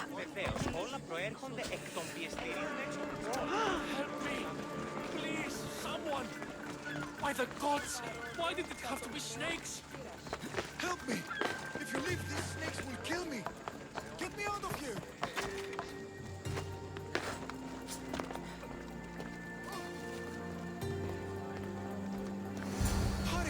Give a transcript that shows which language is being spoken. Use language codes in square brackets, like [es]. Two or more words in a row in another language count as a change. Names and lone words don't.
[el] Βεβαίως, όλα προέρχονται εκ των πιεστήριων έξω του χώρου. [en] Help me! Please, someone! By the gods! Why did it have to be snakes? Help me! If you leave, these snakes will kill me! Get me out of here! Hurry!